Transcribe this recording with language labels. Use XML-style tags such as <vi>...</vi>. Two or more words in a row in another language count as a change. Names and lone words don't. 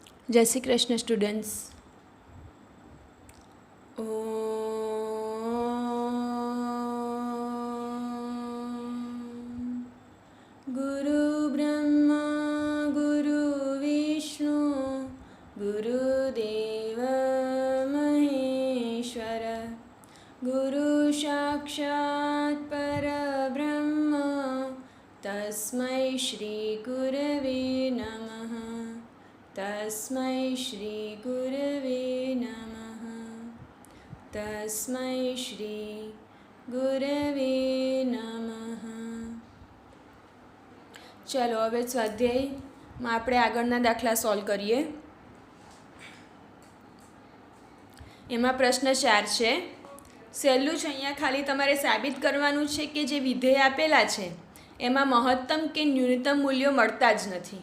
<sa>जय श्री कृष्ण स्टूडेंट्स। गुरु ब्रह्मा गुरु विष्णु गुरुदेव महेश्वर गुरु साक्षात् परब्रह्म तस्मै श्री गुरवे नमः। तस्मै श्री गुरवे नमः। तस्मै श्री गुरवे नमः।</sa> <gu>चलो હવે સ્વાધ્યાયમાં આપણે આગળના દાખલા સોલ્વ કરીએ। એમાં પ્રશ્ન 4 છે। સહેલું છે, અહીંયા ખાલી તમારે સાબિત કરવાનું છે કે જે વિધેય આપેલા છે એમાં મહત્તમ કે ન્યૂનતમ મૂલ્યો મળતા જ નથી।</gu>